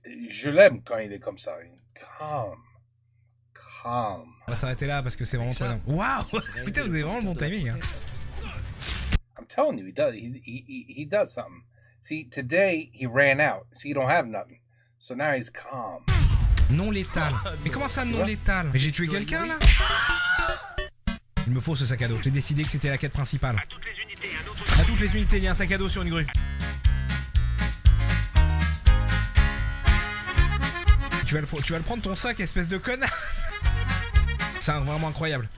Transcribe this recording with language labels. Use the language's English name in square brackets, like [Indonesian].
[French] Je l'aime quand il est comme ça. Calme. On va s'arrêter là parce que c'est vraiment très... Waouh. Putain, vous avez vraiment le bon timing. Hein. [English] I'm telling you, he does something. See, today he ran out. See, you don't have nothing. So now he's calm. [French] Non létal. Mais comment ça non létal? Mais j'ai tué quelqu'un là? Il me faut ce sac à dos. J'ai décidé que c'était la quête principale. À toutes les unités, il y a un sac à dos sur une grue. Tu vas le prendre ton sac, espèce de connard. C'est vraiment incroyable.